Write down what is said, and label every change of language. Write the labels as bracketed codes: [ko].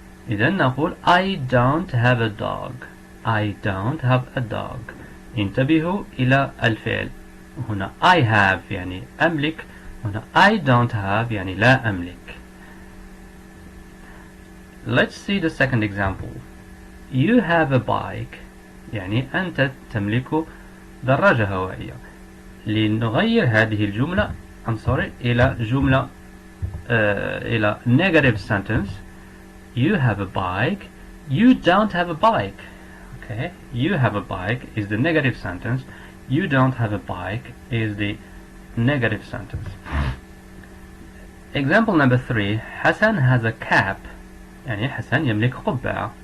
[ar] إذن نقول [en] I don't have a dog. I don't have a dog. [ar] انتبهوا إلى الفعل. هنا [en] I have [ar] يعني أملك. هنا [en] I don't have [ar] يعني لا أملك. [en] Let's see the second example. You have a bike [ar] يعني أنت تملك دراجة هوائية. لنغير هذه الجملة إلى [en] negative sentence. You have a bike. You don't have a bike. Okay, you have a bike is the negative sentence. You don't have a bike is the negative sentence. Example number 3. Hassan has a cap. [ar] يعني حسن يملك قبعة.